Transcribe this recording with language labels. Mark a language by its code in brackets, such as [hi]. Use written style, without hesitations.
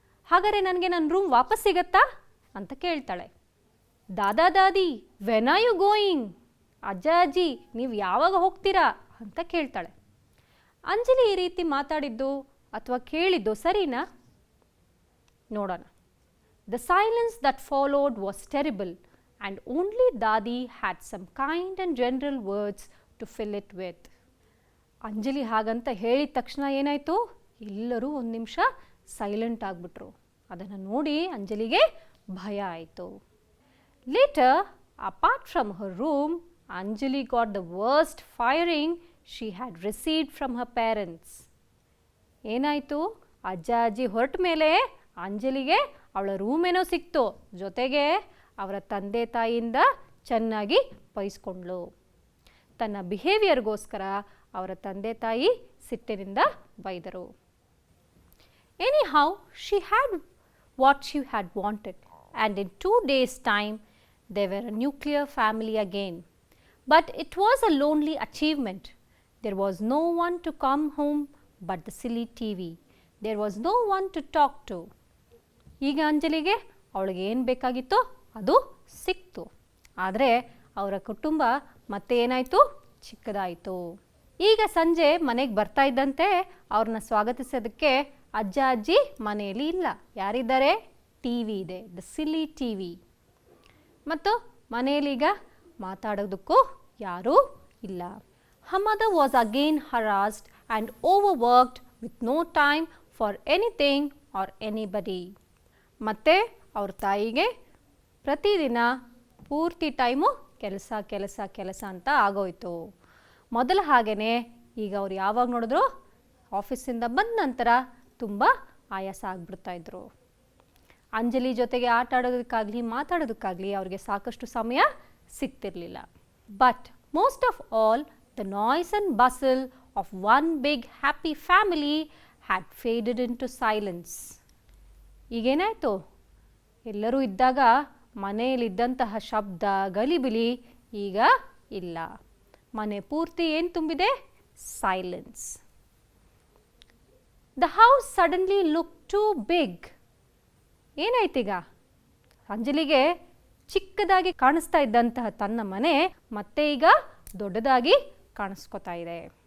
[kn] ಹಾಗಾದರೆ ನನಗೆ ನನ್ನ ರೂಮ್ ವಾಪಸ್ ಸಿಗತ್ತಾ ಅಂತ ಕೇಳ್ತಾಳೆ. [en] Dada dadi, when are you going? [kn] ಅಜ್ಜ ಅಜ್ಜಿ, ನೀವು ಯಾವಾಗ ಹೋಗ್ತೀರಾ ಅಂತ ಕೇಳ್ತಾಳೆ. ಅಂಜಲಿ ಈ ರೀತಿ ಮಾತಾಡಿದ್ದು ಅಥವಾ ಕೇಳಿದ್ದು ಸರಿನಾ? ನೋಡೋಣ. [en] The silence that followed was terrible, and only Dadi had some kind and general words to fill it with. [kn] Anjali ಹಾಗಂತ ಹೇಳಿದ ತಕ್ಷಣ ಏನಾಯಿತು, ಎಲ್ಲರೂ ಒಂದು ನಿಮಿಷ ಸೈಲೆಂಟ್ ಆಗಿಬಿಟ್ರು. ಅದನ್ನು ನೋಡಿ ಅಂಜಲಿಗೆ ಭಯ ಆಯಿತು. [en] Later, apart from her room, Anjali got the worst firing she had received from her parents. [kn] ಏನಾಯಿತು, ಅಜ್ಜ ಅಜ್ಜಿ ಹೊರಟ ಮೇಲೆ ಅಂಜಲಿಗೆ ಅವಳ ರೂಮೇನೋ ಸಿಕ್ತು, ಜೊತೆಗೆ ಅವರ ತಂದೆ ತಾಯಿಯಿಂದ ಚೆನ್ನಾಗಿ ಬೈಸ್ಕೊಂಡ್ಳು. ತನ್ನ ಬಿಹೇವಿಯರ್ಗೋಸ್ಕರ ಅವರ ತಂದೆ ತಾಯಿ ಸಿಟ್ಟಿನಿಂದ ಬೈದರು. [en] Anyhow, she had what she had wanted, and in 2 days' time they were a nuclear family again. But it was a lonely achievement. There was no one to come home but the silly TV. There was no one to talk to. [kn] ಈಗ ಅಂಜಲಿಗೆ ಅವಳಿಗೆ ಏನು ಬೇಕಾಗಿತ್ತೋ ಅದು ಸಿಕ್ತು. ಆದರೆ ಅವರ ಕುಟುಂಬ ಮತ್ತೆ ಏನಾಯಿತು, ಚಿಕ್ಕದಾಯಿತು. ಈಗ ಸಂಜೆ ಮನೆಗೆ ಬರ್ತಾ ಇದ್ದಂತೆ ಅವ್ರನ್ನ ಸ್ವಾಗತಿಸೋದಕ್ಕೆ ಅಜ್ಜ ಅಜ್ಜಿ ಮನೆಯಲ್ಲಿ ಇಲ್ಲ. ಯಾರಿದ್ದಾರೆ, ಟಿ ವಿ ಇದೆ, [en] The silly T V. [kn] ಮತ್ತು ಮನೆಯಲ್ಲೀಗ ಮಾತಾಡೋದಕ್ಕೂ ಯಾರೂ ಇಲ್ಲ. [en] Her mother was again harassed and overworked with no time for anything or anybody. [kn] ಮತ್ತು ಅವ್ರ ತಾಯಿಗೆ ಪ್ರತಿದಿನ ಪೂರ್ತಿ ಟೈಮು ಕೆಲಸ ಕೆಲಸ ಕೆಲಸ ಅಂತ ಆಗೋಯ್ತು. ಮೊದಲ ಹಾಗೇ ಈಗ ಅವ್ರು ಯಾವಾಗ ನೋಡಿದ್ರು ಆಫೀಸಿಂದ ಬಂದ ನಂತರ ತುಂಬ ಆಯಾಸ ಆಗಿಬಿಡ್ತಾಯಿದ್ರು. ಅಂಜಲಿ ಜೊತೆಗೆ ಆಟ ಆಡೋದಕ್ಕಾಗಲಿ ಮಾತಾಡೋದಕ್ಕಾಗಲಿ ಅವ್ರಿಗೆ ಸಾಕಷ್ಟು ಸಮಯ ಸಿಗ್ತಿರಲಿಲ್ಲ. [en] But most of all, the noise and bustle of one big happy family had faded into silence. [kn] ಈಗೇನಾಯಿತು, ಎಲ್ಲರೂ ಇದ್ದಾಗ ಮನೆಯಲ್ಲಿದ್ದಂತಹ ಶಬ್ದ ಗಲಿಬಿಲಿ ಈಗ ಇಲ್ಲ. ಮನೆ ಪೂರ್ತಿ ಏನು ತುಂಬಿದೆ, silence. [en] The house suddenly look too big. [kn] ಏನಾಯ್ತೀಗ, ಅಂಜಲಿಗೆ ಚಿಕ್ಕದಾಗಿ ಕಾಣಿಸ್ತಾ ಇದ್ದಂತಹ ತನ್ನ ಮನೆ ಮತ್ತೆ ಈಗ ದೊಡ್ಡದಾಗಿ ಕಾಣಿಸ್ಕೊತಾ ಇದೆ.